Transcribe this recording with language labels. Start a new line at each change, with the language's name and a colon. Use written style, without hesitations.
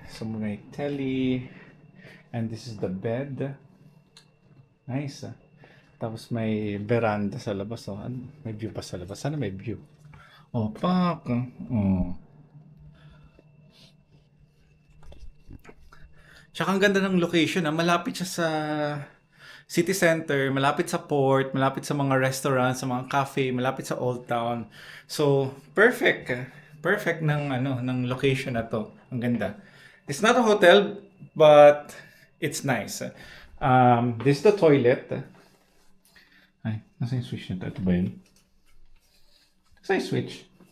English: So, may telly. And this is the bed. Nice.
Filipino: Tapos, may veranda sa labas. Oh. May view pa sa labas. Sana may view. Oh, pak. Oh. Tsaka ang ganda ng location. Malapit siya sa city center, malapit sa port, malapit sa mga restaurants, sa mga cafe, malapit sa Old Town. So, perfect. Perfect ng location na to. Ang ganda.
English: It's not a hotel, but it's nice. This is the toilet.
Filipino: Ay, nasa yung switch na ito? Ito ba yun? Nasa yung switch?